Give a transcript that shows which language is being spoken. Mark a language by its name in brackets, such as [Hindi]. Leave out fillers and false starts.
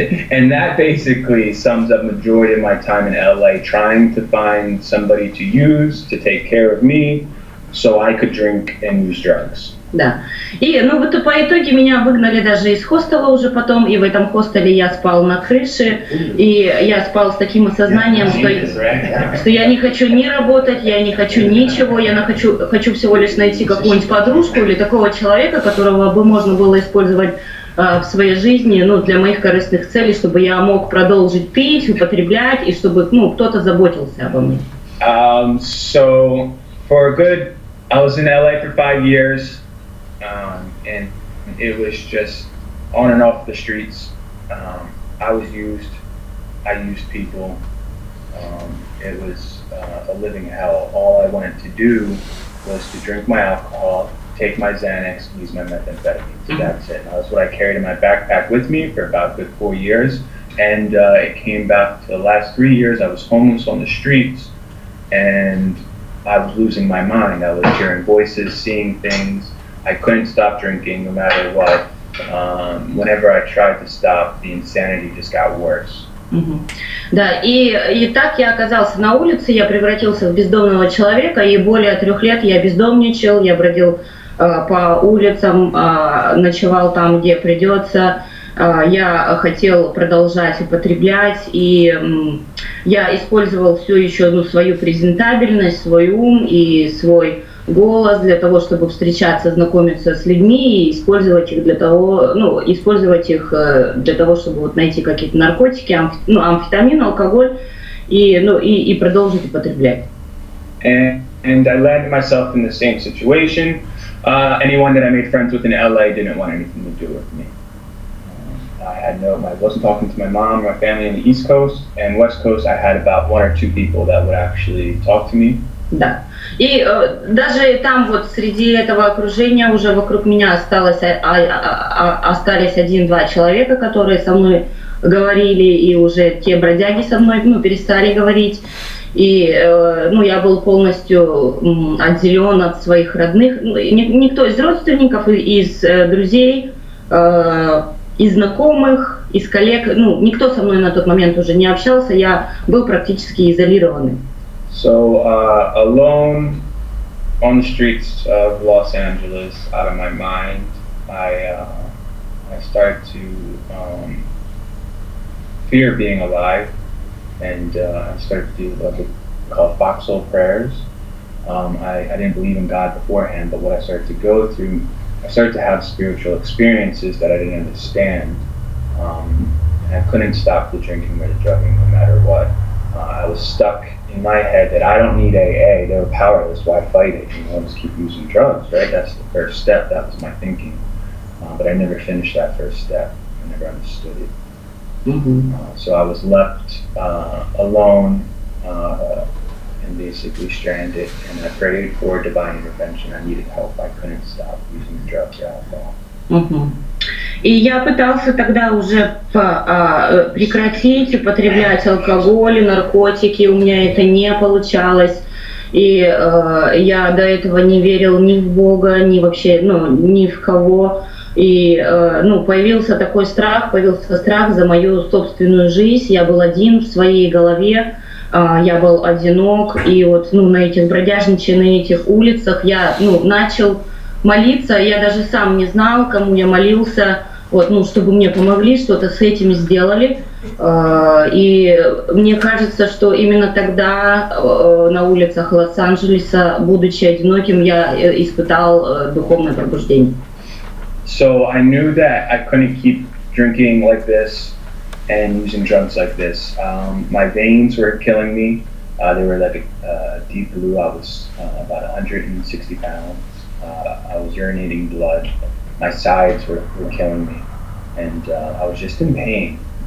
[English] And that basically sums up majority of my time in LA, trying to find somebody to use, to take care of me, so I could drink and use drugs. [Russian] Да. И по итоге меня выгнали даже из хостела уже потом, и в этом хостеле я спал на крыше, и я спал с таким осознанием, что я не хочу ни работать, я не хочу ничего, я хочу всего лишь найти какую-нибудь подружку или такого человека, которого бы можно было использовать в своей жизни, для моих корыстных целей, чтобы я мог продолжить пить, употреблять, и чтобы, кто-то заботился обо мне. [English] So I was in LA for 5 years, and it was just on and off the streets. I was used. I used people. It was a living hell. All I wanted to do was to drink my alcohol, take my Xanax, use my methamphetamine. So that's it. That's what I carried in my backpack with me for about a good 4 years. And it came back to the last 3 years. I was homeless on the streets, and I was losing my mind. I was hearing voices, seeing things. I couldn't stop drinking no matter what. Whenever I tried to stop, the insanity just got worse. Мгм. [Russian] Да, и так я оказался на улице, я превратился в бездомного человека, и более 3 лет я бездомничал, я бродил по улицам, ночевал там, где придется. Я хотел продолжать употреблять, и я использовал все еще свою презентабельность, свой ум и свой голос для того, чтобы встречаться, знакомиться с людьми и использовать их для того, для того, чтобы вот найти какие-то наркотики, амфетамин, алкоголь и продолжить употреблять. [English] And I landed myself in the same situation. Anyone that I made friends with in LA didn't want anything to do with me. I wasn't talking to my mom or my family on the East Coast, and West Coast I had about 1 or 2 people that would actually talk to me. [Russian] Да. И даже там вот среди этого окружения уже вокруг меня остались 1-2 человека, которые со мной говорили, и уже те бродяги со мной перестали говорить. И я был полностью отделен от своих родных. Никто из родственников, из друзей, из знакомых, из коллег, никто со мной на тот момент уже не общался, я был практически изолированный. [English] So alone on the streets of Los Angeles, out of my mind, I started to fear being alive, and I started to do what we call foxhole prayers. I didn't believe in God beforehand, but what I started to go through, I started to have spiritual experiences that I didn't understand, and I couldn't stop the drinking or the drugging no matter what. I was stuck in my head that I don't need AA, they were powerless, why fight it? I'll just keep using drugs, right? That's the first step, that was my thinking. But I never finished that first step, I never understood it. Mm-hmm. So I was left alone and basically stranded, and I prayed for divine intervention. I needed help, I couldn't stop using drugs or alcohol. Mm-hmm. [Russian] И я пытался тогда уже прекратить употреблять алкоголь, наркотики, у меня это не получалось. И я до этого не верил ни в Бога, ни вообще, ни в кого. И появился страх за мою собственную жизнь. Я был один в своей голове, я был одинок. И вот на этих бродяжничая, на этих улицах я начал молиться. Я даже сам не знал, кому я молился, чтобы мне помогли, что-то с этим сделали. И мне кажется, что именно тогда на улицах Лос-Анджелеса, будучи одиноким, я испытал духовное пробуждение. [English] So I knew that I couldn't keep drinking like this and using drugs like this. My veins were killing me. They were like a deep blue. I was about 160 pounds. I was urinating blood. My sides were killing me, and I was just in pain.